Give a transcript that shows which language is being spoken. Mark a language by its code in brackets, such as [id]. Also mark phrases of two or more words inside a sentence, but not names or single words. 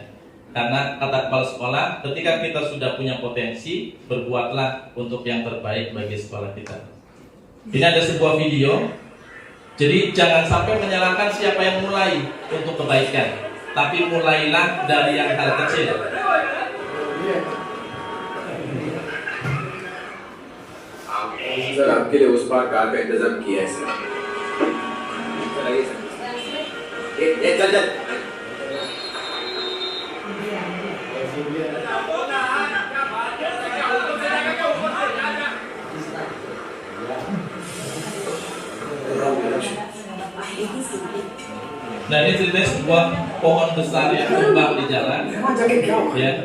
[id] Karena kata kepala sekolah, ketika kita sudah punya potensi, berbuatlah untuk yang terbaik bagi sekolah kita. Ini ada sebuah video. Jadi jangan sampai menyalahkan siapa yang mulai untuk kebaikan, tapi mulailah dari yang hal kecil. [hi] सर आपके लिए उस पार कार का इंतजाम किया है सर। चल चल [id] Nah ini ceritanya sebuah pohon besar yang tumbang di jalan ya.